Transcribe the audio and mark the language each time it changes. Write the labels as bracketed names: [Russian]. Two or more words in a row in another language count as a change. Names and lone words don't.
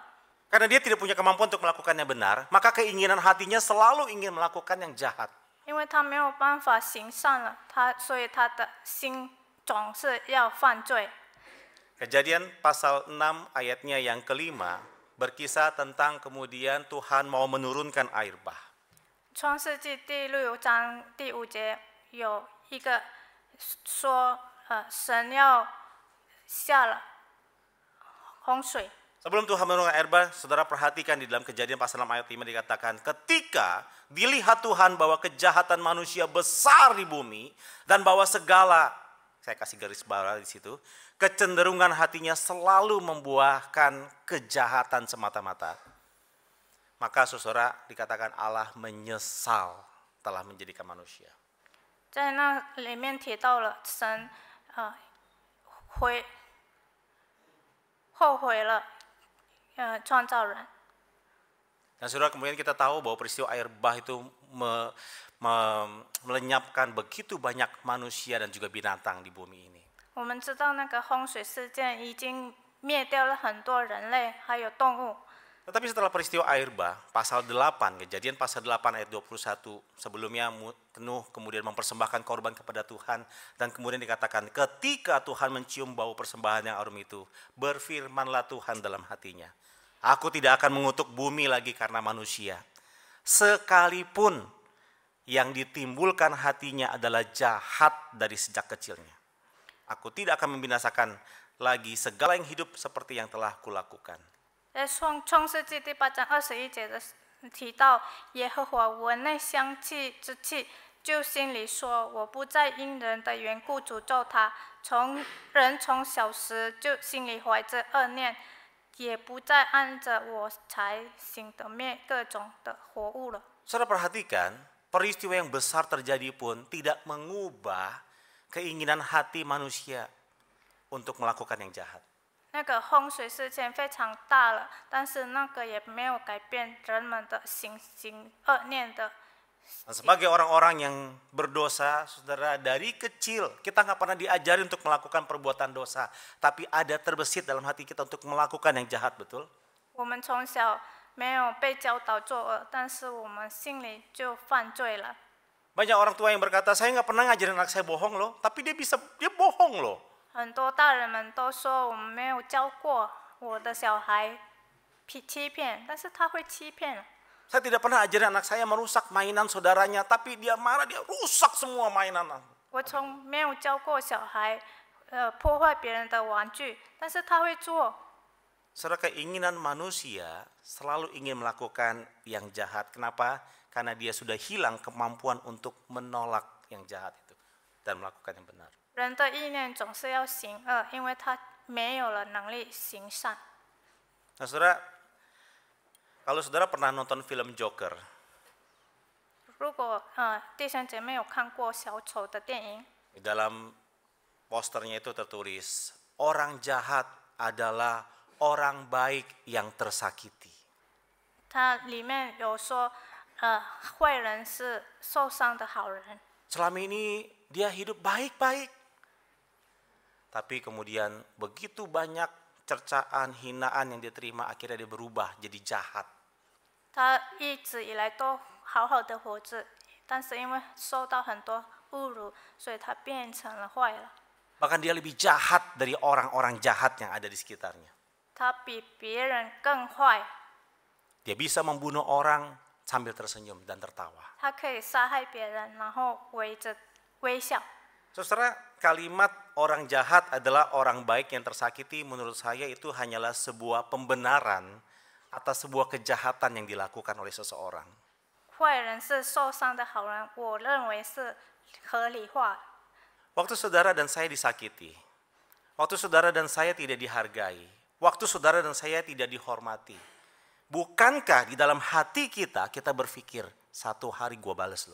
[Indonesian] Karena dia tidak punya kemampuan untuk melakukan yang benar, maka keinginan hatinya selalu ingin melakukan yang jahat. [Chinese] 因为他没有办法行善了，所以他的心总是要犯罪。 [Indonesian] Kejadian pasal 6 ayatnya yang kelima berkisah tentang kemudian Tuhan mau menurunkan air bah. [Chinese] 创世纪第6章第5节有一个说，神要下了洪水。 [Indonesian] Sebelum Tuhan menurunkan air bah, saudara perhatikan di dalam Kejadian pasal 6 ayat 5 dikatakan, ketika dilihat Tuhan bahwa kejahatan manusia besar di bumi dan bahwa segala, saya kasih garis bawah di situ, kecenderungan hatinya selalu membuahkan kejahatan semata-mata. Maka saudara dikatakan Allah menyesal telah menjadikan manusia. [Chinese] 在那里面提到了神，后悔了，创造人。 [Indonesian] Dan saudara kemudian kita tahu bahwa peristiwa air bah itu melenyapkan begitu banyak manusia dan juga binatang di bumi ini. [Chinese] 我们知道那个洪水事件已经灭掉了很多人类还有动物。 [Indonesian] Tetapi setelah peristiwa air bah, pasal 8, Kejadian pasal 8 ayat 21, sebelumnya Nuh kemudian mempersembahkan korban kepada Tuhan, dan kemudian dikatakan ketika Tuhan mencium bau persembahan yang harum itu, berfirmanlah Tuhan dalam hatinya, aku tidak akan mengutuk bumi lagi karena manusia, sekalipun yang ditimbulkan hatinya adalah jahat dari sejak kecilnya. Aku tidak akan membinasakan lagi segala yang hidup seperti yang telah kulakukan. [Chinese] 在创世纪第8章21节的提到，耶和华闻那香气之气，就心里说：我不再因人的缘故诅咒他，从小时就心里怀着恶念，也不再按着我才行的灭各种的活物了。 [Indonesian] Saudara perhatikan, peristiwa yang besar terjadi pun tidak mengubah keinginan hati manusia untuk melakukan yang jahat. [Chinese] 那个洪水事件非常大了，但是那个也没有改变人们的行恶念的。 [Indonesian] Nah, sebagai orang-orang yang berdosa, saudara, dari kecil kita nggak pernah diajari untuk melakukan perbuatan dosa, tapi ada terbesit dalam hati kita untuk melakukan yang jahat, betul? [Chinese] 我们从小没有被教导作恶，但是我们心里就犯罪了。 [Indonesian] Banyak orang tua yang berkata, saya nggak pernah ngajarin anak saya bohong loh, tapi dia bohong loh. [Chinese] 很多大人们都说我们没有教过我的小孩欺骗，但是他会欺骗了。 [Indonesian] Saya tidak pernah ajarin anak saya merusak mainan saudaranya, tapi dia marah, dia rusak semua mainan. [Chinese] 我从没有教过小孩破坏别人的玩具，但是他会做。 [Indonesian] Saudara, keinginan manusia selalu ingin melakukan yang jahat. Kenapa? Karena dia sudah hilang kemampuan untuk menolak yang jahat itu dan melakukan yang benar. [Chinese] 人的意念总是要行恶，因为他没有了能力行善。 [Indonesian] Nah, saudara, kalau saudara pernah nonton film Joker, [Chinese] 如果弟兄姐妹有看过小丑的电影， [Indonesian] di dalam posternya itu tertulis, orang jahat adalah orang baik yang tersakiti. [Chinese] 它里面有说，坏人是受伤的好人。 [Indonesian] Selama ini dia hidup baik-baik, tapi kemudian begitu banyak cercaan, hinaan yang dia terima, akhirnya dia berubah jadi jahat. [Chinese] 他一直以来都好好的活着，但是因为受到很多侮辱，所以他变成了坏了。 [Indonesian] Bahkan dia lebih jahat dari orang-orang jahat yang ada di sekitarnya. [Chinese] 他比别人更坏， [Indonesian] Dia bisa membunuh orang sambil tersenyum dan tertawa. [Chinese] 他可以杀害别人，然后围着微笑。 [Indonesian] Saudara, kalimat orang jahat adalah orang baik yang tersakiti, menurut saya itu hanyalah sebuah pembenaran atas sebuah kejahatan yang dilakukan oleh seseorang. [Chinese] 坏人是受伤的好人，我认为是合理化。 [Indonesian] Waktu saudara dan saya disakiti, waktu saudara dan saya tidak dihargai, waktu saudara dan saya tidak dihormati, bukankah di dalam hati kita berpikir, satu hari gua bales lo?